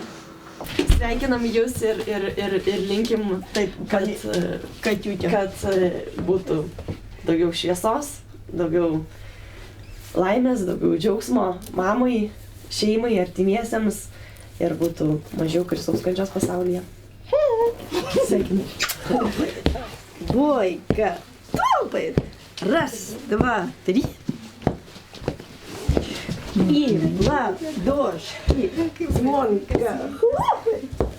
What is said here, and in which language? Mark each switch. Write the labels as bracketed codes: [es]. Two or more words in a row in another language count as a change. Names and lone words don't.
[lt] Sveikinam Jūs ir linkim taip, kad būtų daugiau šviesos, daugiau laimės, daugiau džiaugsmo mamai, šeimai, artimiesiems ir būtų mažiau Kristaus kančios pasaulyje. Sveikinam. Boika, taupai. [ru] Раз, два, три. И в ладошки. Звонко. Хлопай.